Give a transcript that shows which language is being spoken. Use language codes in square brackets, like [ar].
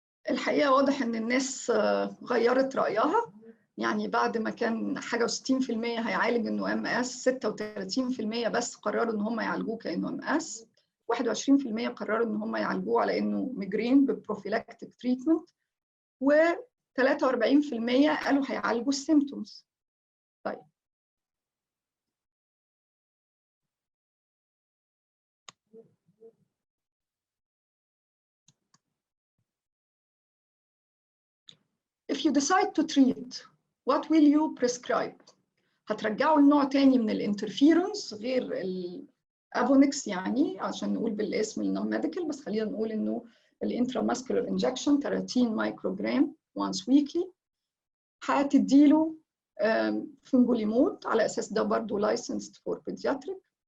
[ar] الحقيقه واضح ان الناس غيرت رايها، يعني بعد ما كان حاجه و60% هيعالج انه MS، 36% بس قرروا ان هم يعالجوه كانه MS، 21% قرروا ان هم يعالجوه على انه ميجرين ببروفيلاكتيك تريتمنت، و43% قالوا هيعالجوا السيمتومز. [en] طيب if you decide to treat, what will you prescribe? [ar] هترجعوا لنوع تاني من الانترفيرونس غير الافونكس، يعني عشان نقول بالاسم النون ميديكال، بس خلينا نقول انه الانتراماسكولار انجكشن 30 مايكروجرام وانس ويكلي. هتديله فنجوليمود على اساس ده برضه لايسنسد فور بيدياتريك.